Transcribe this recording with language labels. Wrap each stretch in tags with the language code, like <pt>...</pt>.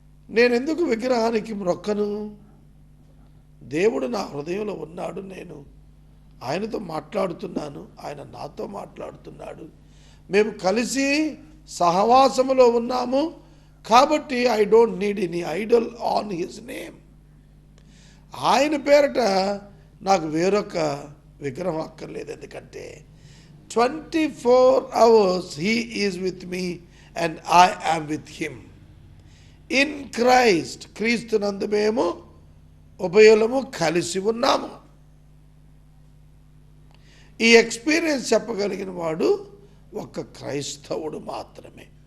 <te>నేను ఎందుకు విగ్రహానికి మొక్కను? దేవుడు నా హృదయంలో ఉన్నాడు, నేను ఆయనతో మాట్లాడుతున్నాను, ఆయన నాతో మాట్లాడుతున్నాడు, మేము కలిసి సహవాసములో ఉన్నాము. కాబట్టి</te> <en>I don't need any idol on his name.</en> <te>ఆయన పేరట నాకు వేరొక విగ్రహం అక్కర్లేదు. ఎందుకంటే</te> <en>24 hours he is with me and I am with him. In Christ,</en> <te>క్రీస్తునందు మేము ఉభయులము కలిసి ఉన్నాము. ఈ ఎక్స్పీరియన్స్ చెప్పగలిగిన వాడు ఒక్క క్రైస్తవుడు మాత్రమే.</te>